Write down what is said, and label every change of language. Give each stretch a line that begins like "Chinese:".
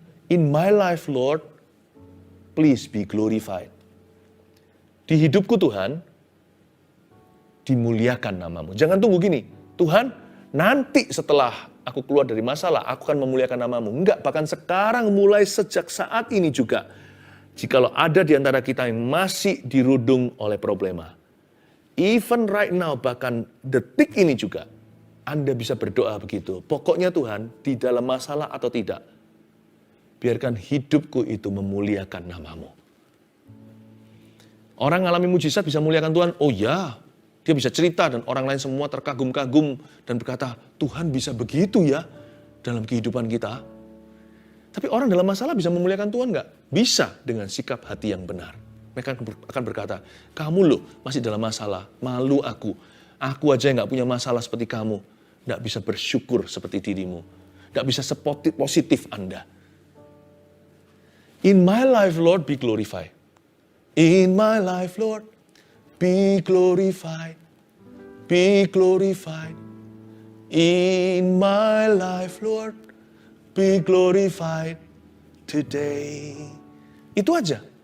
English: In my life, Lord, please be glorified.
Indonesian: Di hidupku Tuhan, dimuliakan namamu. Jangan tunggu gini, Tuhan, nanti setelah aku keluar dari masalah, aku akan memuliakan namamu. Enggak, bahkan sekarang mulai sejak saat ini juga. Jikalau ada di antara kita yang masih dirudung oleh problema.
English: Even right now,
Indonesian: bahkan detik ini juga, Anda bisa berdoa begitu. Pokoknya Tuhan, di dalam masalah atau tidak, biarkan hidupku itu memuliakan namamu. Orang mengalami mujizat bisa memuliakan Tuhan. Oh ya, dia bisa cerita dan orang lain semua terkagum-kagum dan berkata, Tuhan bisa begitu ya dalam kehidupan kita. Tapi orang dalam masalah bisa memuliakan Tuhan nggak? Bisa dengan sikap hati yang benar. Mereka akan berkata, kamu loh masih dalam masalah, malu aku. Aku aja yang nggak punya masalah seperti kamu. Nggak bisa bersyukur seperti dirimu. Nggak bisa sepositif Anda.
English: In my life, Lord, be glorified. In my life, Lord, be glorified. Be glorified. In my life, Lord, be glorified today.
Indonesian: Itu aja.